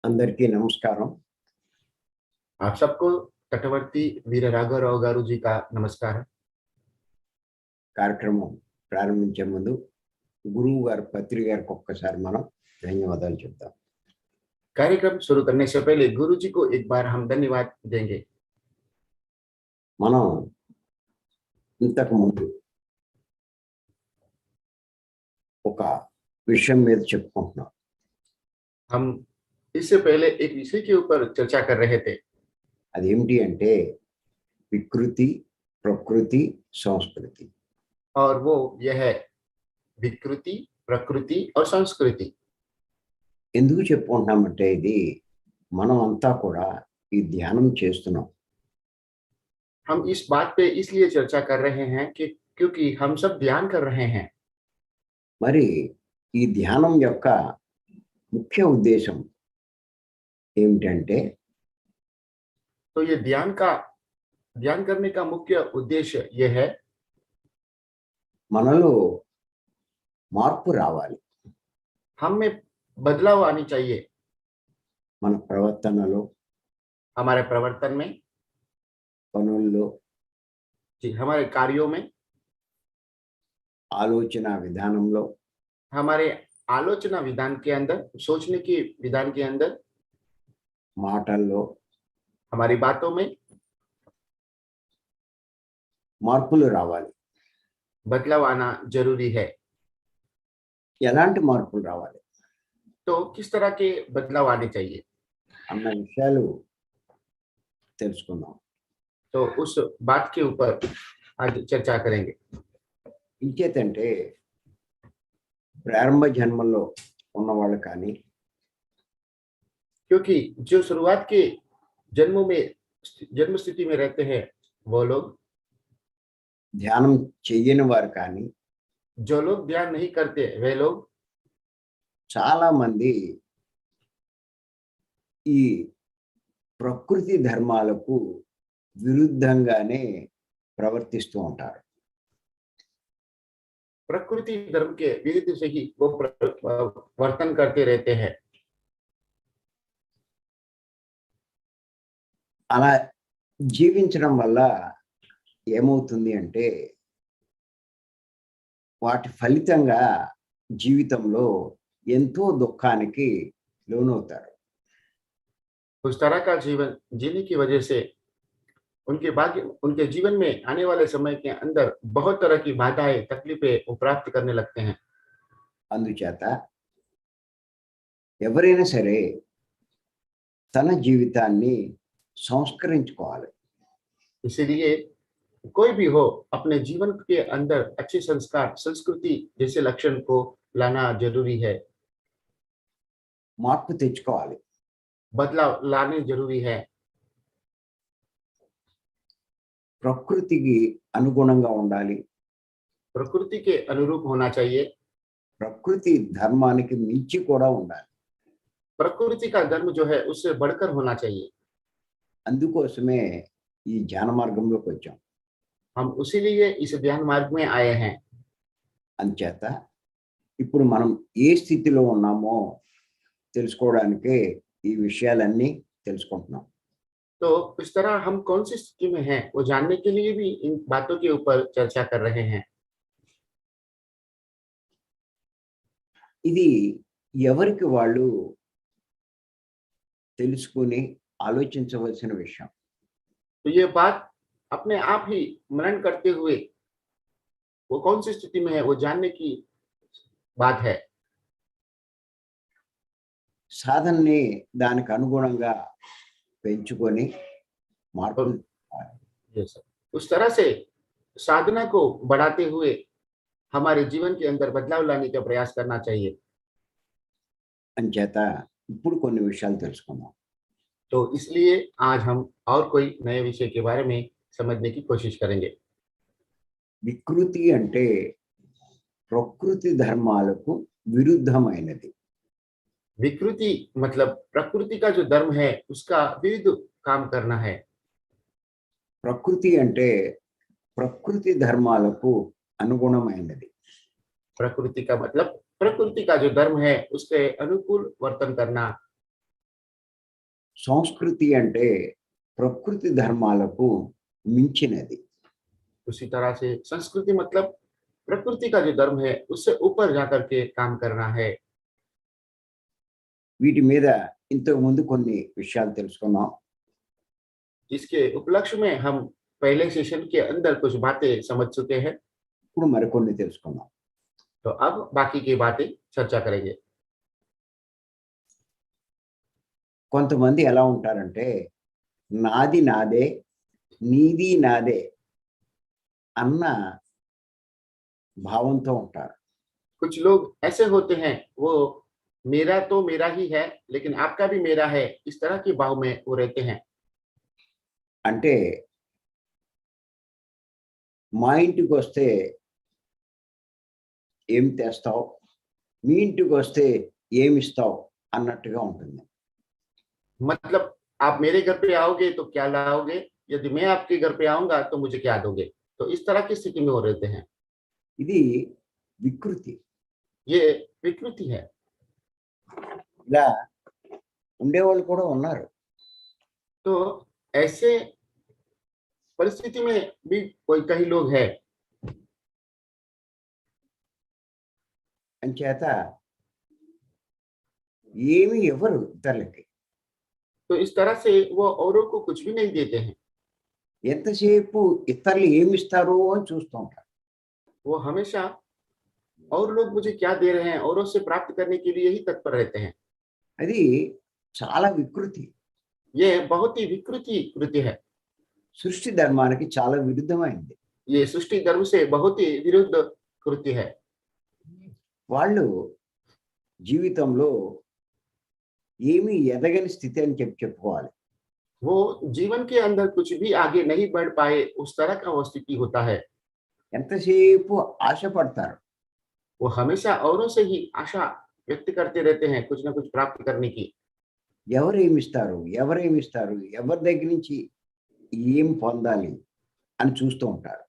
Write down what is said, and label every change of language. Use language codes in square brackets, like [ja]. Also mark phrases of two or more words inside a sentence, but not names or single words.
[te] అందరికీ నమస్కారం. [hi] आप सबको तटवर्ती वीर राघवराव गारू जी का नमस्कार है। [te] కార్యక్రమం ప్రారంభించే ముందు గురువు గారి పత్రిక గారికి ఒక్కసారి మనం ధన్యవాదాలు చెప్తాం. [hi] कार्यक्रम शुरू करने से पहले गुरु जी को एक बार हम धन्यवाद देंगे। [te] మనం ఇంతకు ముందు ఒక విషయం మీద చెప్పుకుంటున్నాం. [hi] हम इससे पहले एक विषय के ऊपर चर्चा कर रहे थे। [te] అదేమిటి అంటే వికృతి, ప్రకృతి, సంస్కృతి. [hi] और वो यह है विकृति, प्रकृति और संस्कृति। [te] ఎందుకు చెప్పుకుంటున్నామంటే ఇది మనం అంతా కూడా ఈ ధ్యానం చేస్తున్నాం. [hi] हम इस बात पे इसलिए चर्चा कर रहे हैं कि क्योंकि हम सब ध्यान कर रहे हैं। [te] మరి ఈ ధ్యానం యొక్క ముఖ్య ఉద్దేశం ఏమిటంటే [hi] तो ये ध्यान करने का मुख्य उद्देश्य यह है [te] మనలో మార్పు రావాలి. [hi] हम में बदलाव आनी चाहिए। [te] మన ప్రవర్తనలో, [hi] हमारे प्रवर्तन में, [te] పనుల్లో, [hi] जी हमारे कार्यों में, [te] ఆలోచన విధానంలో, [hi] हमारे आलोचना विधान के अंदर, सोचने की विधान के अंदर, [te] మాటల్లో [hi] हमारी बातों में [te] మార్పులు రావాలి. [hi] बदलाव आना जरूरी है। [te] ఎలాంటి మార్పులు రావాలి [hi] तो किस तरह के बदलाव आने चाहिए, [te] అన్న విషయాలు తెలుసుకుందాం. [hi] तो उस बात के ऊपर आज चर्चा करेंगे। [te] ఇంకేతంటే ప్రారంభ జన్మల్లో ఉన్నవాళ్ళు కానీ, [hi] क्योंकि जो शुरुआत के जन्मों में जन्म स्थिति में रहते हैं वो लोग, [te] ధ్యానం చెయ్యని వారు కానీ, [hi] जो लोग ध्यान नहीं करते वे लोग [te] చాలా మంది ఈ ప్రకృతి ధర్మాలకు విరుద్ధంగానే ప్రవర్తిస్తూ ఉంటారు. [hi] प्रकृति धर्म के विरुद्ध से ही वो वर्तन करते रहते हैं। [te] అలా జీవించడం వల్ల ఏమవుతుంది అంటే వాటి ఫలితంగా జీవితంలో ఎంతో దుఃఖానికి లోనవుతారు. [hi] उस तरह का जीवन जीने की वजह से उनके जीवन में आने वाले समय के अंदर बहुत तरह की बाधाएं, तकलीफें वो प्राप्त करने लगते हैं। [te] అందుచేత ఎవరైనా సరే తన జీవితాన్ని సంస్కరించుకోవాలి. [hi] इसीलिए कोई भी हो अपने जीवन के अंदर अच्छे संस्कार, संस्कृति जैसे लक्षण को लाना जरूरी है। [te] మార్పు తెచ్చుకోవాలి. [hi] बदलाव लाने जरूरी है। [te] ప్రకృతికి అనుగుణంగా ఉండాలి. [hi] प्रकृति के अनुरूप होना चाहिए। [te] ప్రకృతి ధర్మానికి మించి కూడా ఉండాలి. [hi] प्रकृति का धर्म जो है उससे बढ़कर होना चाहिए। [te] అందుకోసమే ఈ ధ్యాన మార్గంలోకి వచ్చాం. [hi] हम उसीलिए इस ध्यान मार्ग में आए हैं। [te] అంచేత ఇప్పుడు మనం ఏ స్థితిలో ఉన్నామో తెలుసుకోవడానికి ఈ విషయాలన్నీ తెలుసుకుంటున్నాం. [hi] तो इस तरह हम कौन सी स्थिति में हैं वो जानने के लिए भी इन बातों के ऊपर चर्चा कर रहे हैं। [te] ఇది ఎవరికి వాళ్ళు తెలుసుకుని ఆలోచించవలసిన విషయం. [hi] तो ये बात अपने आप ही मनन करते हुए वो कौन सी स्थिति में है वो जानने की बात है। [te] సాధనని దానికి అనుగుణంగా పెంచుకొని మార్పు [hi] उस तरह से साधना को बढ़ाते हुए हमारे जीवन के अंदर बदलाव लाने का प्रयास करना चाहिए। [te] అంచేత ఇప్పుడు కొన్ని విషయాలు తెలుసుకుందాం. [hi] तो इसलिए आज हम और कोई नए विषय के बारे में समझने की कोशिश करेंगे। [te] వికృతి అంటే ప్రకృతి ధర్మాలకు విరుద్ధమైనది. [hi] विकृति मतलब प्रकृति का जो धर्म है उसका विरुद्ध काम करना है। [te] ప్రకృతి అంటే ప్రకృతి ధర్మాలకు అనుగుణమైనది. [hi] प्रकृति का मतलब प्रकृति का जो धर्म है उसके अनुकूल वर्तन करना। [te] సంస్కృతి అంటే ప్రకృతి ధర్మాలకు మించినది. [hi] उसी तरह से संस्कृति मतलब प्रकृति का जो धर्म है उससे ऊपर जाकर के काम करना है। [te] వీటి మీద ఇంతకు ముందు కొన్ని విషయాలు తెలుసుకున్నాం. [hi] इसके उपलक्ष्य में हम पहले सेशन के अंदर कुछ बातें समझ चुके हैं। [te] ఇప్పుడు మరికొన్ని తెలుసుకుందాం. [hi] तो अब बाकी की बातें चर्चा करेंगे। [te] కొంతమంది ఎలా ఉంటారంటే నాది నాదే నీది నాదే అన్న భావంతో ఉంటారు. [hi] कुछ लोग ऐसे होते हैं वो मेरा तो मेरा ही है लेकिन आपका भी मेरा है, इस तरह के भाव में वो रहते हैं। [te] అంటే మా ఇంటికి వస్తే ఏం తెస్తావు, మీ ఇంటికి వస్తే ఏమిస్తావు అన్నట్టుగా ఉంటుంది. [hi] मतलब आप मेरे घर पे आओगे तो क्या लाओगे, यदि मैं आपके घर पे आऊंगा तो मुझे क्या दोगे। तो इस तरह की स्थिति में वो रहते हैं। [te] ఇది వికృతి. [hi] ये विकृति है। [te] ఇలా ఉండేవాళ్ళు కూడా ఉన్నారు. [hi] तो ऐसे परिस्थिति में भी कोई कई लोग हैं। [te] అంచేత ఏమి ఎవరు ఇతరులకి [hi] तो इस तरह से वो औरों को कुछ भी नहीं देते हैं। [te] ఎంతసేపు ఇతరులు ఏమి ఇస్తారో అని చూస్తూ ఉంటారు. [hi] वो हमेशा और लोग मुझे क्या दे रहे हैं औरों से प्राप्त करने के लिए ही तत्पर रहते हैं। [te] అది చాలా వికృతి. [hi] ये बहुत ही विकृति कृत्य है। [te] సృష్టి ధర్మానికి చాలా విరుద్ధమైంది. [hi] ये सृष्टि धर्म से बहुत ही विरुद्ध कृत्य है। [te] వాళ్ళు జీవితంలో ఏమీ ఎదగని స్థితి అని చెప్పుకోవాలి. [hi] वो जीवन के अंदर कुछ भी आगे नहीं बढ़ पाए, उस तरह का वो स्थिति होता है। [te] ఎంతసేపు ఆశపడతారు. [hi] वो हमेशा औरों से ही आशा व्यक्त करते रहते हैं कुछ ना कुछ प्राप्त करने की। [te] ఎవరేమిస్తారు, ఎవరేమిస్తారు, ఎవరి దగ్గర నుంచి ఏం పొందాలి అని చూస్తూ ఉంటారు.